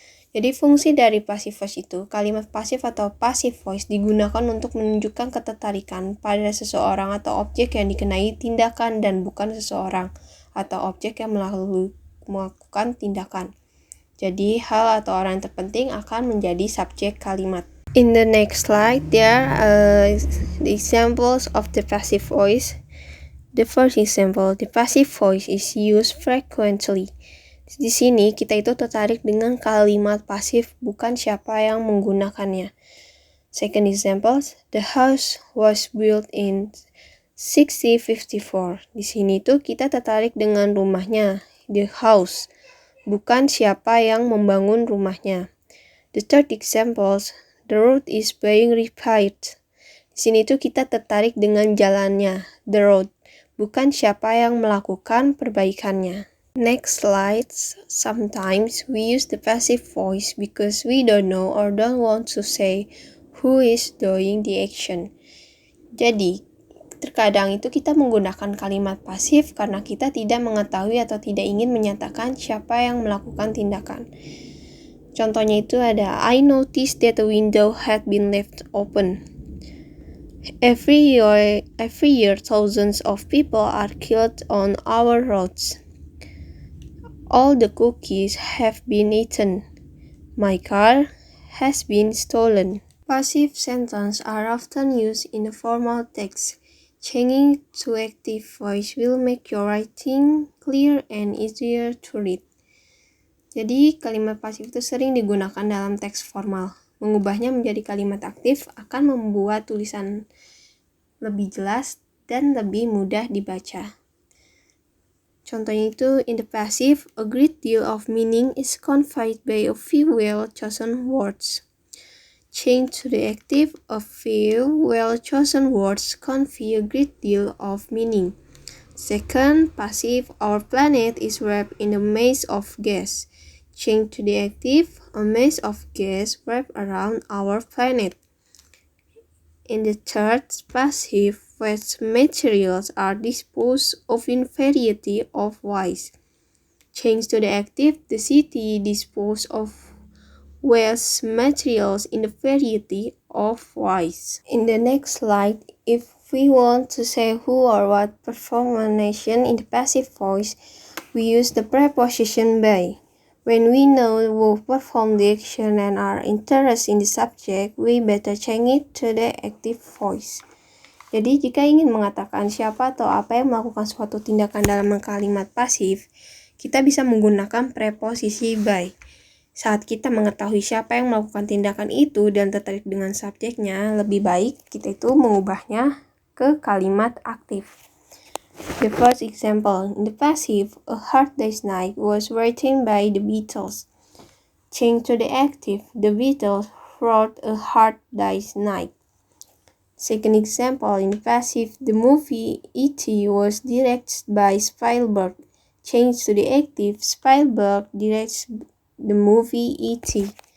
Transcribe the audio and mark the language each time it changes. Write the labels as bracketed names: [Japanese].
[Indonesian] Jadi fungsi dari passive voice itu, kalimat pasif atau passive voice digunakan untuk menunjukkan ketertarikan pada seseorang atau objek yang dikenai tindakan dan bukan seseorang atau objek yang melakukan tindakan. Jadi hal atau orang yang terpenting akan menjadi subjek kalimat. [English] In the next slide, there are the examples of the passive voice. The first example, the passive voice is used frequently. [Indonesian] Di sini kita itu tertarik dengan kalimat pasif, bukan siapa yang menggunakannya. [English] Second example, the house was built in 1654. [Indonesian] Di sini tuh kita tertarik dengan rumahnya, [English] the house, [Indonesian] bukan siapa yang membangun rumahnya. [English] The third example, the road is being repaired. [Indonesian] Di sini tuh kita tertarik dengan jalannya, [English] the road, [Indonesian] bukan siapa yang melakukan perbaikannya. [English] Next slides. Sometimes we use the passive voice because we don't know or don't want to say who is doing the action. [Indonesian] Jadi, terkadang itu kita menggunakan kalimat pasif karena kita tidak mengetahui atau tidak ingin menyatakan siapa yang melakukan tindakan. Contohnya itu ada, [English] I noticed that the window had been left open. Every year thousands of people are killed on our roads. All the cookies have been eaten. My car has been stolen. Passive sentences are often used in the formal text. Changing to active voice will make your writing clear and easier to read. [Indonesian] Jadi, kalimat pasif itu sering digunakan dalam teks formal. Mengubahnya menjadi kalimat aktif akan membuat tulisan lebih jelas dan lebih mudah dibaca. Contohnya itu, [English] in the passive, a great deal of meaning is conveyed by a few well-chosen words. Change to the active, a few well-chosen words convey a great deal of meaning. Second, passive, our planet is wrapped in a maze of gas. Change to the active, a maze of gas wrapped around our planet. In the third, passive, waste materials are disposed of in variety of ways. Change to the active, the city disposed of waste materials in a variety of ways. In the next slide, if we want to say who or what perform a nation in the passive voice, we use the preposition by. When we know who performed the action and are interested in the subject, we better change it to the active voice. [Indonesian] Jadi, jika ingin mengatakan siapa atau apa yang melakukan suatu tindakan dalam kalimat pasif, kita bisa menggunakan preposisi by. Saat kita mengetahui siapa yang melakukan tindakan itu dan tertarik dengan subjeknya, lebih baik kita itu mengubahnya ke kalimat aktif. [English] The first example, in the passive, A Hard Day's Night was written by the Beatles. Change to the active, the Beatles wrote A Hard Day's Night. Second example, in the passive, the movie E.T. was directed by Spielberg. Change to the active, Spielberg directs the movie E.T.